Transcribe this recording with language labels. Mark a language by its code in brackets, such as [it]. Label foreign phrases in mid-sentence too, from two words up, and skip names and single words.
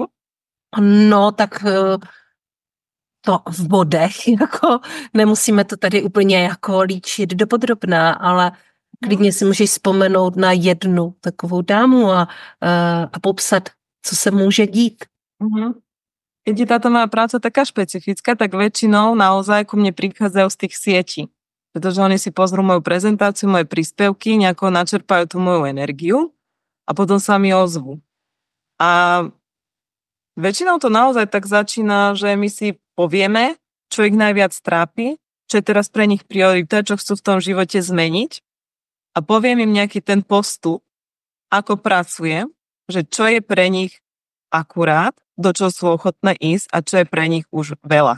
[cs] No, tak to v bodech, jako nemusíme to tady úplně jako líčit dopodrobná, ale klidně si můžeš vzpomenout na jednu takovou dámu a popsat, co se může dít. [sk] Keď je táto moja práca taká špecifická, tak väčšinou naozaj ku mne prichádzajú z tých sietí. Pretože oni si pozrú moju prezentáciu, moje príspevky, nejako načerpajú tú moju energiu a potom sa mi ozvú. A väčšinou to naozaj tak začína, že my si povieme, čo ich najviac trápi, čo je teraz pre nich priorita, čo chcú v tom živote zmeniť a poviem im nejaký ten postup, ako pracujem, že čo je pre nich akurát, do čo sú ochotné ísť a čo je pre nich už veľa.